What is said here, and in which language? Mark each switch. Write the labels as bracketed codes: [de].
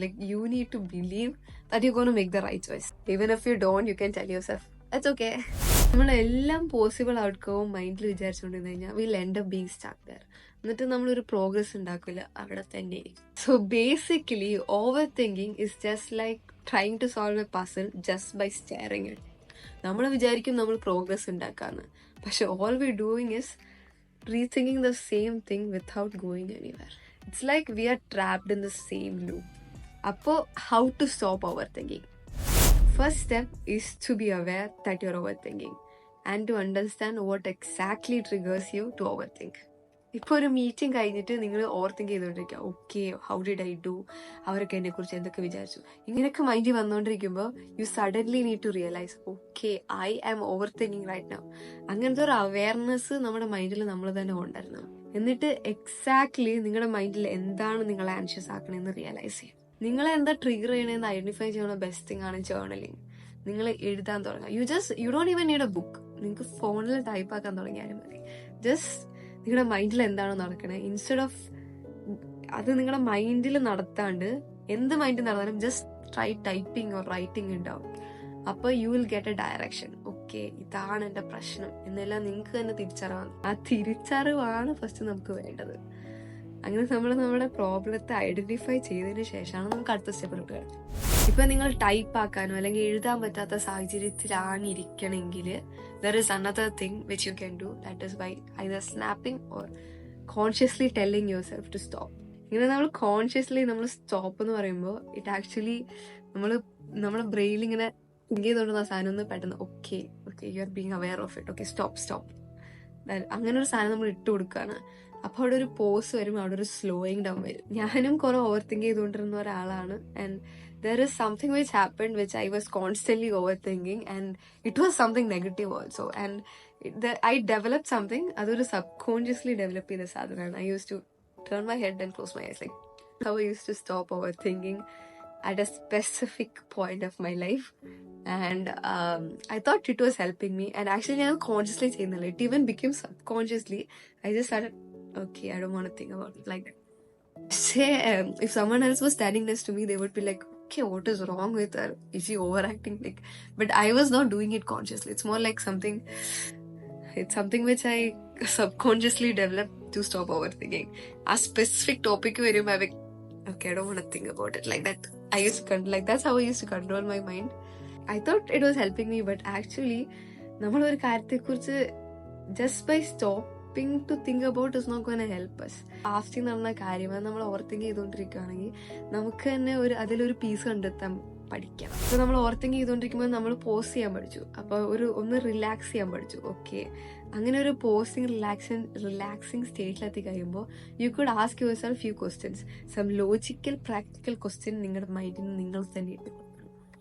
[en] Like you need to believe that you gonna make the right choice. Even if you don't you can tell yourself it's okay. [ml] നമ്മളെല്ലാം possible ഔട്ട്കവും മൈൻഡിൽ വിചാരിച്ചുകൊണ്ടിരുന്നു കഴിഞ്ഞാൽ [en] Will end up being stuck there. [ml] എന്നിട്ട് നമ്മളൊരു progress ഉണ്ടാക്കില്ല, അവിടെ തന്നെ ഇരിക്കും. [en] So basically overthinking is just like trying to solve a puzzle just by staring it. [ml] നമ്മൾ വിചാരിക്കും നമ്മൾ പ്രോഗ്രസ് ഉണ്ടാക്കാന്ന്, പക്ഷെ [en] All we doing is rethinking the same thing without going anywhere. It's like we are trapped in the same loop. അപ്പോൾ how to stop overthinking? First step is to be aware that you are overthinking and to understand what exactly triggers you to overthink. [ml] ഇപ്പോൾ ഒരു meeting കഴിഞ്ഞിട്ട് നിങ്ങൾ over think ചെയ്തുകൊണ്ടിരിക്കുക, [en] okay how did I do, [ml] അവരൊക്കെ എന്നെക്കുറിച്ച് എന്തൊക്കെ വിചാരിച്ചു, ഇങ്ങനെയൊക്കെ മൈൻഡിൽ വന്നുകൊണ്ടിരിക്കുമ്പോൾ [en] You suddenly need to realise okay I am over thinking right now. [ml] അങ്ങനത്തെ ഒരു അവയർനെസ് നമ്മുടെ മൈൻഡിൽ നമ്മൾ തന്നെ കൊണ്ടുവരണം. എന്നിട്ട് എക്സാക്ട്ലി നിങ്ങളുടെ മൈൻഡിൽ എന്താണ് നിങ്ങളെ ആൻഷ്യസ് ആക്കണമെന്ന് റിയലൈസ് ചെയ്യും. നിങ്ങളെ എന്താ ട്രിഗർ ചെയ്യണമെന്ന് ഐഡന്റിഫൈ ചെയ്യുന്ന ബെസ്റ്റ് തിങ് ആണ് ജേർണലിങ്. നിങ്ങൾ എഴുതാൻ തുടങ്ങുക. [en] You don't even need a book. [ml] നിങ്ങൾക്ക് ഫോണിൽ ടൈപ്പ് ആക്കാൻ തുടങ്ങിയാലും മതി. ജസ്റ്റ് നിങ്ങളുടെ മൈൻഡിൽ എന്താണ് നടക്കണേ, ഇൻസ്റ്റെഡ് ഓഫ് അത് നിങ്ങളുടെ മൈൻഡിൽ നടത്താണ്ട് എന്ത് മൈൻഡിൽ നടന്നാലും [en] just try typing or writing [ml] ഉണ്ടാവും. അപ്പൊ [en] You will get a direction. [ml] Okay ഇതാണ് എന്റെ പ്രശ്നം എന്നെല്ലാം നിങ്ങൾക്ക് തന്നെ തിരിച്ചറിവാണ്. ആ തിരിച്ചറിവാണ് ഫസ്റ്റ് നമുക്ക് വേണ്ടത്. അങ്ങനെ നമ്മൾ നമ്മുടെ പ്രോബ്ലത്തെ ഐഡന്റിഫൈ ചെയ്തതിന് ശേഷമാണ് നമുക്ക് അടുത്ത സ്റ്റെപ്പിലോട്ട് വരുന്നത്. ഇപ്പൊ നിങ്ങൾ ടൈപ്പ് ആക്കാനോ അല്ലെങ്കിൽ എഴുതാൻ പറ്റാത്ത സാഹചര്യത്തിലാണ് ഇരിക്കണമെങ്കിൽ [en] there is another thing which you can do, that is by either snapping or consciously telling yourself to stop. [ml] ഇങ്ങനെ നമ്മൾ കോൺഷ്യസ്ലി നമ്മൾ സ്റ്റോപ്പ് എന്ന് പറയുമ്പോൾ ഇറ്റ് ആക്ച്വലി നമ്മുടെ ബ്രെയിനിൽ ഇങ്ങനെ തിങ്ക് ചെയ്തുകൊണ്ടിരുന്ന സാധനം ഒന്ന് പെട്ടെന്ന് okay [en] you are being aware of it, [ml] okay stop അങ്ങനെ ഒരു സാധനം നമ്മൾ ഇട്ട് കൊടുക്കുകയാണ്. അപ്പോൾ അവിടെ ഒരു പോസ് വരും, അവിടെ ഒരു സ്ലോയിങ് ഡൗൺ വരും. ഞാനും കുറെ ഓവർ തിങ്ക് ചെയ്തുകൊണ്ടിരുന്ന ഒരാളാണ്. [en] and there is something which happened which I was constantly overthinking, and it was something negative also, and I developed something adoru subconsciously develop [ml] ചെയ്ത സാധനമാണ്. [en] I used to turn my head and close my eyes, like how I used to stop overthinking at a specific point of my life, and I thought it was helping me, and actually I consciously ചെയ്യുന്നില്ല, it even became subconsciously. I just started, okay I don't want to think about it like that. Say if someone else was standing next to me, they would be like, okay what is wrong with her, is she overacting, like, but I was not doing it consciously. It's more like something which I subconsciously developed to stop overthinking. A specific topic where I'm like, okay I don't want to think about it like that. I used to like that's how I used to control my mind. I thought it was helping me, but actually [ml] നമ്മൾ ഒരു കാര്യത്തെ കുറിച്ച് [en] just by stopping to think about is not going to help us. [ml] Fasting നടന്ന കാര്യം അത് നമ്മൾ over think ചെയ്തുകൊണ്ടിരിക്കുകയാണെങ്കിൽ നമുക്ക് തന്നെ അതിലൊരു പീസ് കണ്ടെത്താൻ പഠിക്കണം. ഇപ്പൊ നമ്മൾ ഓവർ തിങ്ക് ചെയ്തുകൊണ്ടിരിക്കുമ്പോൾ നമ്മൾ പോസ് ചെയ്യാൻ പഠിച്ചു, അപ്പൊ ഒന്ന് റിലാക്സ് ചെയ്യാൻ പഠിച്ചു. ഓക്കെ അങ്ങനെ ഒരു പോസിങ് റിലാക്സിങ് സ്റ്റേറ്റിലെത്തി കഴിയുമ്പോൾ [en] you could ask yourself few questions, some logical practical question [ml] നിങ്ങളുടെ മൈൻഡിന് നിങ്ങൾ തന്നെ ഇട്ട് കൊടുക്കണം.